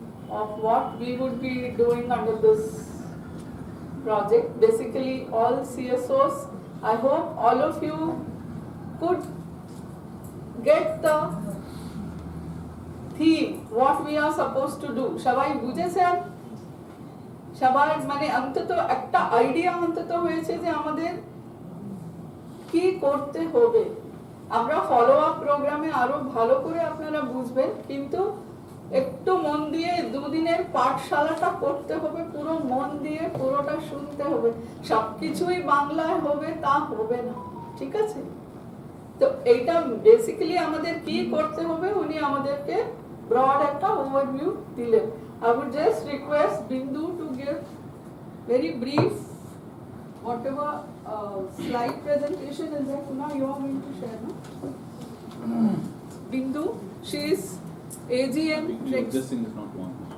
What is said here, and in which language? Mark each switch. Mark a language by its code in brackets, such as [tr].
[en] of what we would be doing under this project. Basically, all CSOs, I hope all of you could get the theme, what we are supposed to do. [bn] সবাই বুঝেছেন? সবাই মানে অন্তত একটা idea অন্তত হয়েছে যে আমাদের কি করতে হবে। আমরা ফলো আপ প্রোগ্রামে আরো ভালো করে আপনারা বুঝবেন, কিন্তু একটু মন দিয়ে দুদিনের পাঠশালাটা করতে হবে, পুরো মন দিয়ে পুরোটা শুনতে হবে। সবকিছুই বাংলায় হবে তা হবে না, ঠিক আছে? তো এইটা বেসিক্যালি আমাদের কি করতে হবে উনি আমাদেরকে ব্রড একটা ওভারভিউ দিলেন। [en] I would just request Bindu to give very brief whatever slide presentation is there. Kuna, you are going to share, no? Bindu, she is AGM. This thing is not one.